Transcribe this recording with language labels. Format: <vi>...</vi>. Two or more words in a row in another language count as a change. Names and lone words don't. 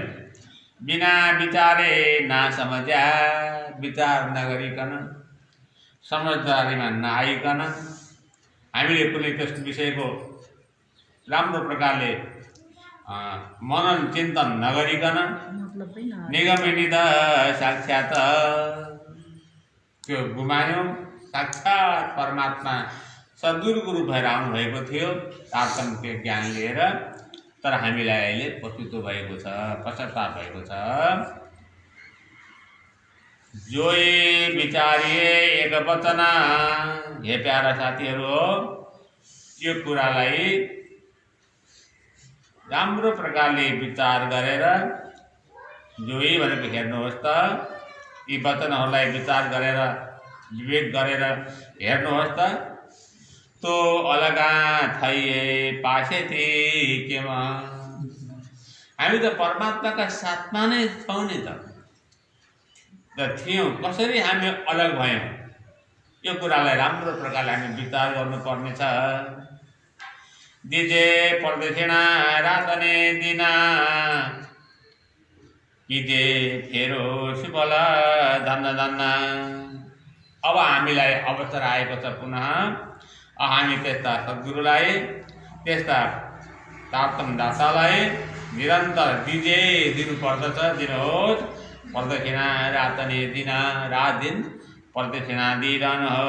<gu>बिना विचारे नासमझ्या,</gu> <ne>विचार नगरिकन समझदारीमा नआइकन हामीले कुनै त्यस विषयको राम्रो प्रकारले मनन चिन्तन नगरिकन निगमित साक्षात त्यो गुमायौँ। साक्षात परमात्मा सद्गुरुको रूप भएर आउनुभएको थियो तारतम्य ज्ञान लिएर, तर हामीलाई अहिले पछुतो भएको छ, पश्चाताप भएको छ।</ne> <gu>जोई विचारिए एक वचन,</gu> <ne>हे प्यारा साथीहरू हो, यो कुरालाई राम्रो प्रकारले विचार गरेर, जोई भनेको हेर्नुहोस् त, यी वचनहरूलाई विचार गरेर विवेक गरेर हेर्नुहोस् त।</ne> <gu>तो अलगा थाइए पासे थी केमा,</gu> <ne>हामी त परमात्माका साथमा नै छौँ नि त थियौँ, कसरी हामी अलग भयौँ? यो कुरालाई राम्रो प्रकारले हामी विचार गर्नुपर्नेछ।</ne> <gu>दिजे प्रदक्षिणा रातने दिना, किजे फेरो सुफल धन्न।</gu> <ne>अब हामीलाई अवसर आएको छ पुनः हामी त्यस्ता सद्गुरुलाई, त्यस्ता तारतम्य दातालाई निरन्तर दिनुपर्दछ, दिनुहोस्।</ne> <gu>प्रदक्षिणा रातने दिन,</gu> <ne>रात दिन प्रदक्षिणा दिइरहनु हो।</ne>